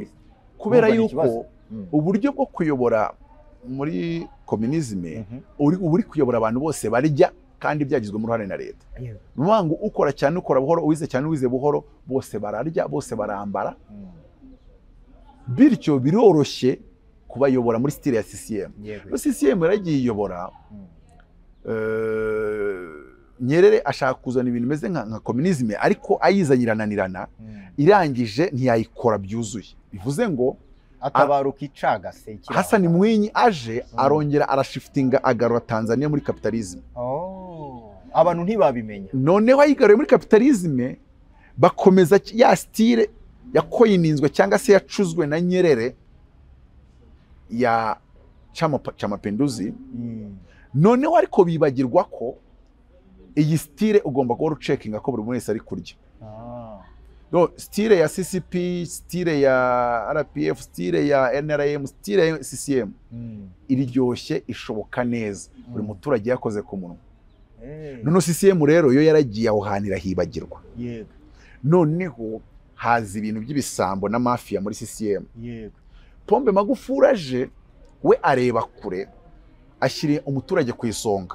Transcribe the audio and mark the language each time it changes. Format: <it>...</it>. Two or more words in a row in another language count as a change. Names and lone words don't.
<rw>Kubera yuko uburyo bwo kuyobora muri communism uri kuyobora abantu bose barya, kandi byagizwe mu ruhare na leta. Nubango ukora cyane ukora buhoro, uwize cyane uwize buhoro, bose bararya, bose barambara. Bityo biroroshye kubayobora muri style ya CCM. CCM yaragiye iyobora, Nyerere ashaka kuzana ibintu bimeze nka communism, ariko ayizanyirananirana, irangije ntiyayikora byuzuye. Bivuze ngo atabaruka icagase. Hassan Mwinyi aje arongera arashiftinga, agarura Tanzania muri capitalism. Abantu ntibabimenya. Noneho ayigaruye muri capitalism, bakomeza ya style yakoyininzwe cyangwa se yacuzwe na Nyerere ya Chama Mapinduzi. Noneho ariko bibagirwa ko iyi style ugomba guhora ucekinga ko buri wese ari kurya. No, style ya CCP, style ya RPF, style ya NRM, style ya CCM iryoshye, ishoboka neza, buri muturage yakoze ku munwa. Noneho CCM rero yo yaragiye aho hanira hibagirwa. Noneho haza ibintu by'ibisambo na mafia muri CCM. Pombe Magufuli aje, we areba kure, ashyira umuturage ku isonga.</rw>